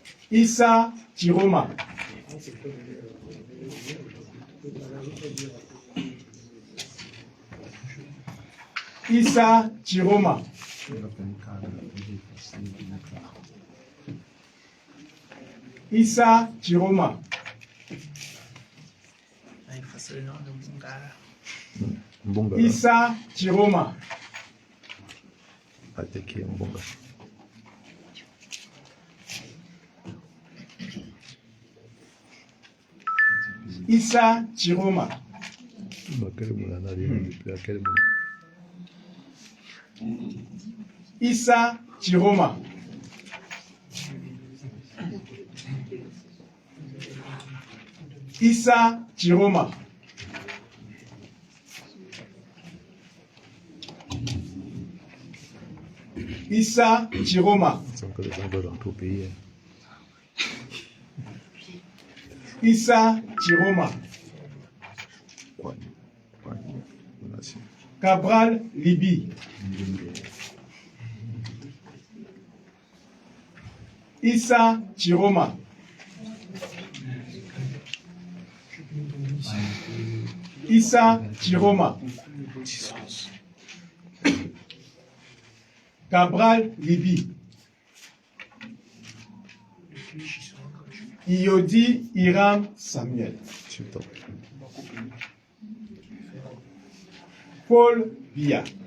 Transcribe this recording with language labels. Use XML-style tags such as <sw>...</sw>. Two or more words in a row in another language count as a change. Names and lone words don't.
<fr>Issa Chiroma. Issa Chiroma. Issa Chiroma. Mbonga. Issa Chiroma. Attaqué Mbonga. Issa Chiroma. Quel moulin on a depuis à quel moulin? Issa Chiroma. Issa Chiroma. Issa Chiroma. C'est encore les gens dans tout le pays. Issa Chiroma. Cabral Libi. Issa Chiroma. Issa Chiroma. Cabral Libi. Iodi Iram Samuel. Paul Biya.</fr>